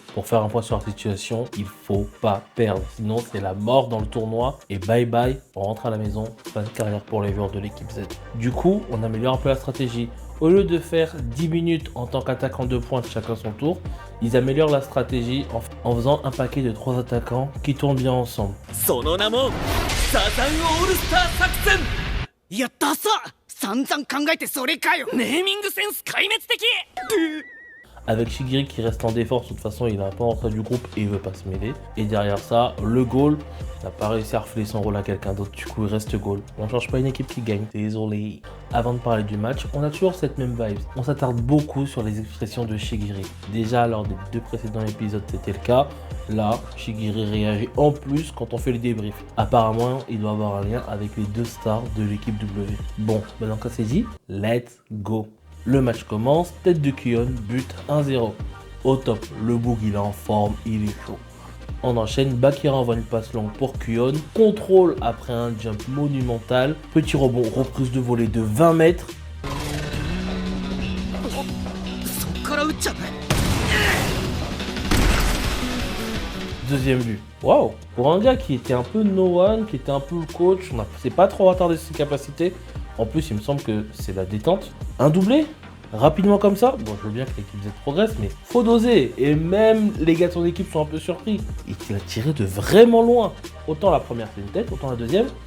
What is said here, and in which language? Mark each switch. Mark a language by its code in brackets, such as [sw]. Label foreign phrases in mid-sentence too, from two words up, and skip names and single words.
[fr] Pour faire un point sur la situation, il faut pas perdre. Sinon, c'est la mort dans le tournoi. Et [en] bye bye, [fr] on rentre à la maison, fin de carrière pour les joueurs de l'équipe Z. Du coup, on améliore un peu la stratégie. Au lieu de faire 10 minutes en tant qu'attaquant de pointe chacun son tour, ils améliorent la stratégie en faisant un paquet de 3 attaquants qui tournent bien ensemble. [ja] やったさ散々考えてそれかよネーミングセンス壊滅的 [fr] Avec Shigiri qui reste en défense, de toute façon il est un peu en retrait du groupe et il veut pas se mêler. Et derrière ça, le goal n'a pas réussi à refiler son rôle à quelqu'un d'autre, du coup il reste goal. On ne change pas une équipe qui gagne, désolé. Avant de parler du match, on a toujours cette même vibe. On s'attarde beaucoup sur les expressions de Shigiri. Déjà lors des 2 précédents épisodes c'était le cas. Là, Shigiri réagit en plus quand on fait les débriefs. Apparemment, il doit avoir un lien avec les 2 stars de l'équipe W. Bon, maintenant que c'est dit, [en] let's go. [fr] Le match commence, tête de Kyon, but 1-0. Au top, le Boog il est en forme, il est chaud. On enchaîne, Bakira envoie une passe longue pour Kyon, contrôle après un jump monumental, petit rebond, reprise de volée de 20 mètres. [ja] そっから撃っちゃう [fr] Deuxième but. Waouh! Pour un gars qui était un peu [en] no one, [fr] qui était un peu le coach, on s'est pas trop attardé sur ses capacités. En plus, il me semble que c'est la détente. Un doublé? Rapidement comme ça? Bon, je veux bien que l'équipe Z progresse, mais faut doser. Et même les gars de son équipe sont un peu surpris. Et qu'il a tiré de vraiment loin. Autant la première c'est une tête, autant la deuxième.